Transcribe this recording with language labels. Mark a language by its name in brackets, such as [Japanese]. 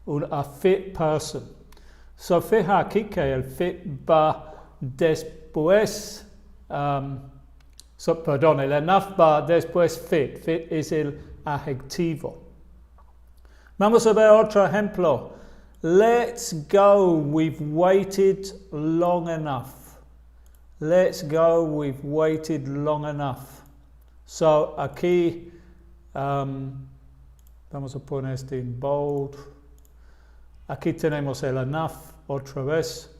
[English] A fit person. [Spanish] Fija aquí que el fit va después, el enough va después fit. Fit es el adjetivo. Vamos a ver otro ejemplo. [English] Let's go, we've waited long enough. Let's go, we've waited long enough. [Spanish] Aquí, vamos a poner este en bold. Aquí tenemos el enough otra vez.